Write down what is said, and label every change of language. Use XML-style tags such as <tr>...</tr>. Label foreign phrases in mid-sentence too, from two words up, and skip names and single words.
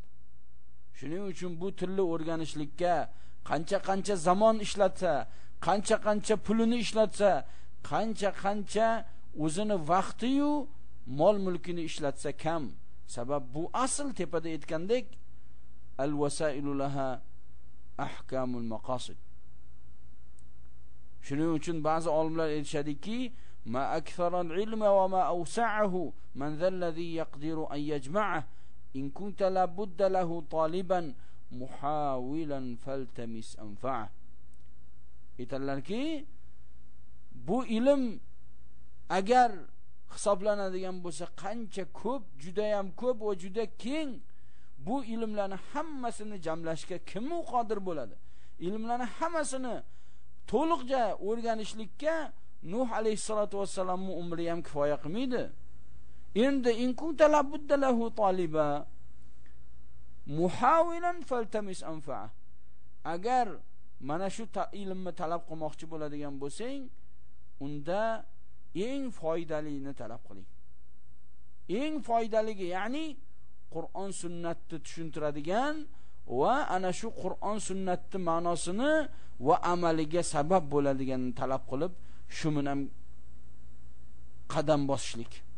<uz>Shuning uchun bu tilni o'rganishlikka qancha zamon ishlatsa, qancha pulini ishlatsa, qancha o'zini vaqti-yu mol-mulkini ishlatsa kam. Sabab bu asl tepada aytgandek</uz> <ar>الوسائل لها أحكام المقاصد.</ar> <uz>Shuning uchun ba'zi olimlar aytishadiki,</uz> <ar>ما أكثر العلم وما أوسعه من ذا الذي يقدر أن يجمعه إن كنت لا بد له طالبا محاولا فالتمس أنفعه.</ar> <uz>Aytadilarki, bu ilm agar hisoblanadigan bo'lsa, qancha ko'p, juda ham ko'p va juda keng bu ilmlarni hammasini jamlashga kim qodir bo'ladi? Ilmlarni hammasini to'liqcha o'rganishlikka Nuh alayhisolatu vassalamning umri ham kifoya qilmaydi.</uz> <ar>Endi إن كنت لا بد له طالبا محاولا فالتمس أنفعه.</ar> <uz>Agar mana shu ilmni talab qilmoqchi bo'ladigan bo'lsang, unda eng foydalini talab qiling. Eng foydaligi, ya'ni Qur'on sunnatni tushuntiradigan va ana shu Qur'on sunnatning ma'nosini va amaliga sabab bo'ladiganini talab qilib, shu bilan qadam bosishlik.</uz>